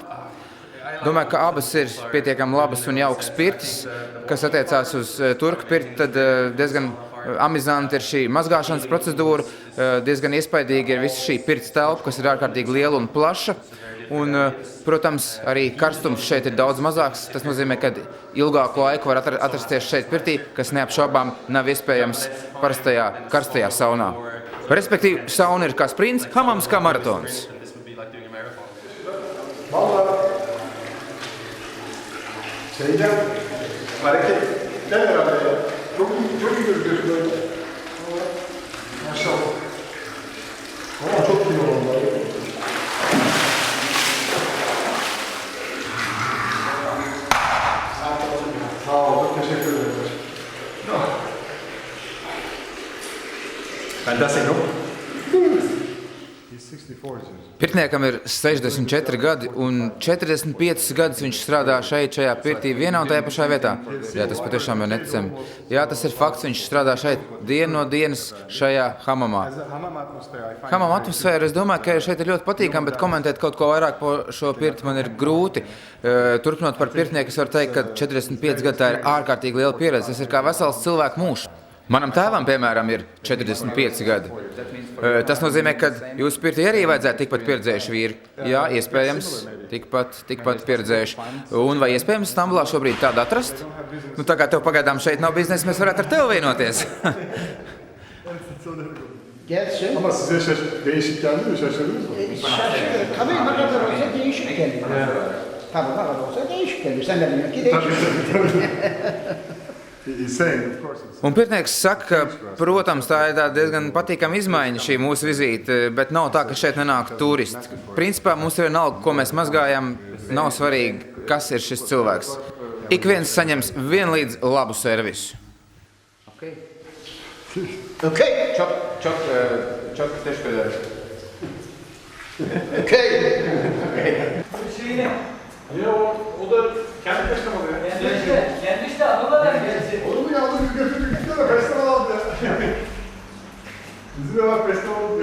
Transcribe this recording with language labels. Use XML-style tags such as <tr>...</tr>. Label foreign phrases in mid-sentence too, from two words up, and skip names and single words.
<lv>Domāju, ka abas ir pietiekami labas un jaukas pirtis, kas attiecās uz turku pirti, tad diezgan amizanti ir šī mazgāšanas procedūra, diezgan iespaidīgi ir visa šī pirts telpa, kas ir ārkārtīgi liela un plaša. Un, protams, arī karstums šeit ir daudz mazāks. Tas nozīmē, ka ilgāku laiku var atrasties šeit pirtī, kas neapšaubām nav iespējams parastajā karstajā saunā. Respektīvi, sauna ir kā sprints, hamams kā maratons.</lv> <tr>Hareketler herhalde ya. Çok iyi gözüküyor böyle. Maşallah. Ama çok iyi oldu. Sağ ol, çok teşekkür ederim.</tr> <en>Fantastic, no? He's 64 years.</en> <lv>Pirtniekam ir 64 gadi, un 45 gadus viņš strādā šajā pirtī vienā un tajā pašā vietā. Jā, tas patiešām ir neticami. Jā, tas ir fakts, viņš strādā šeit dienu no dienas šajā hamamā. Hamam atmosfēra, es domāju, ka šeit ir ļoti patīkami, bet komentēt kaut ko vairāk par šo pirti man ir grūti. Turpinot par pirtnieku, es varu teikt, ka 45 gadi tā ir ārkārtīgi liela pieredze. Tas ir kā vesels cilvēku mūžs. Manam tēvam, piemēram, ir 45 gadi. Tas nozīmē, ka jūsu pirtī arī vajadzētu tikpat pieredzējuši vīri. Jā, iespējams, tikpat pieredzējuši. Un vai iespējams Stambulā šobrīd tādu atrast? Nu, tā kā tev pagaidām šeit nav biznesa, mēs varētu ar tevi vienoties.</lv> <tr>Gelsin. Ama size değişik geldi mi? Şaşırdınız mı? Şaşırıyor. Tabii ne kadar olsa değişik geliyor. Tabii ne kadar olsa değişik geliyor. Sen de bilmiyorsun ki değişik.</tr> <lv>Un pirtnieks saka, ka, protams, tā ir diezgan patīkama izmaiņa šī mūsu vizīte, bet nav tā, ka šeit nenāk turisti. Principā mums ir vienalga, ko mēs mazgājam, nav svarīgi, kas ir šis cilvēks. Ik viens saņems vienlīdz labu servisu.</lv> <tr>Okey. Çok teşekkür ederim. Okey. Ya o da kendi peşine alıyor. Kendi işte Anadolu'dan geldi. Onu mu yalnız biz götürdük gitti de peşine aldı ya. Bizim de var peşine aldı.</tr>